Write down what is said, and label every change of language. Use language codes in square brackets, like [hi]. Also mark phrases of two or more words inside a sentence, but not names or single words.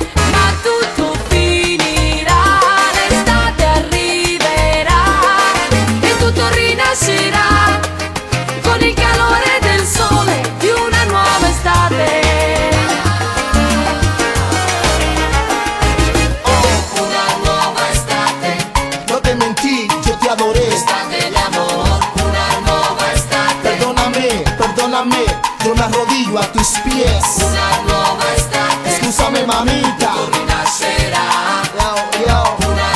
[it] Ma tutto finirà, l'estate arriverà e tutto rinascerà con il calore del sole di una nuova estate. Oh, una nuova estate, [es] No te mentí, yo te adoré. [it] estate [es] de amor, [it] una nuova estate, [es] Perdóname, yo me arrodillo a tus pies. [it] una nuova estate, [es] Escúchame, mamita. [it] rinascerà [es] Yo, yo.